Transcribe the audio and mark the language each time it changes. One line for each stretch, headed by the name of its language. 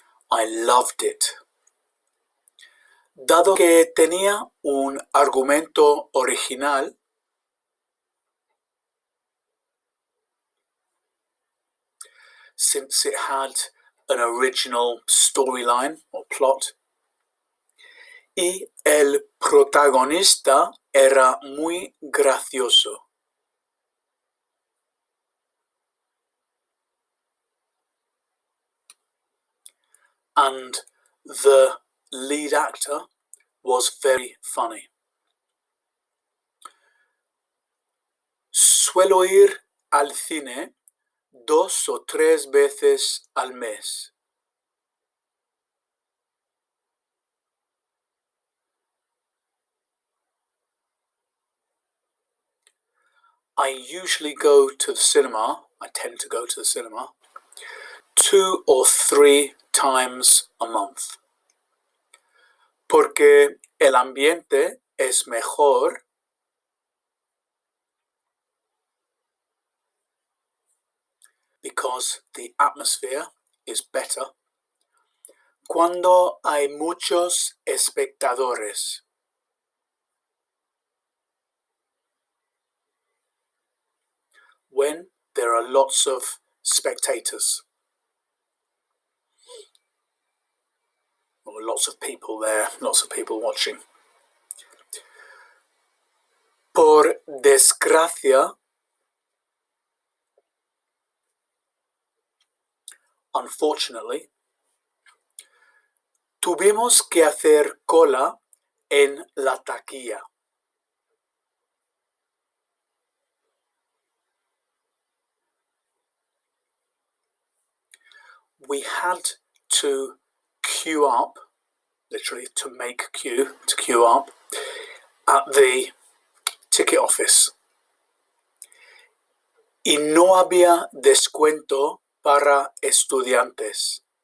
English: I loved it.
Spanish: Dado que tenía un argumento original,
English: since it had an original storyline or plot,
Spanish: y el protagonista era muy gracioso.
English: And the lead actor was very funny.
Spanish: Suelo ir al cine 2 o 3 veces al mes.
English: I usually go to the cinema, I tend to go to the cinema, 2 or 3 times a month.
Spanish: Porque el ambiente es mejor
English: because the atmosphere is better
Spanish: cuando hay muchos espectadores.
English: when there are lots of spectators, or lots of people there, lots of people watching.
Spanish: Por desgracia,
English: unfortunately,
Spanish: tuvimos que hacer cola en la taquilla.
English: We had to queue up, literally to queue up at the ticket office.
Spanish: Y no había descuento para estudiantes.